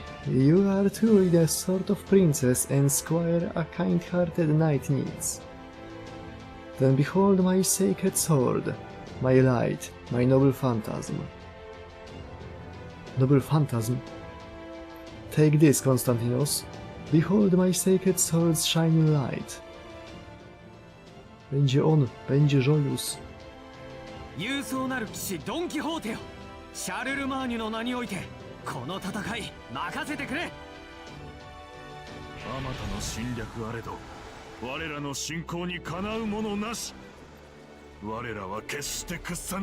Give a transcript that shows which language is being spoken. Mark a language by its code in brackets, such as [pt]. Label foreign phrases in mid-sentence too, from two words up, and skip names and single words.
[en] You are truly the sort of princess and squire a kind-hearted knight needs. Then behold my sacred sword, my light, my noble phantasm. Noble phantasm? Take this, Konstantinos. Behold my sacred sword's shining light. [pl] Będzie on, będzie Jolius. [ja] 勇壮なる騎士ドン・キホーテよ、シャルルマーニュの名においてこの戦い任せてくれ。あまたの侵略あれど我らの信仰にかなうものなし。我らは決して屈さぬ。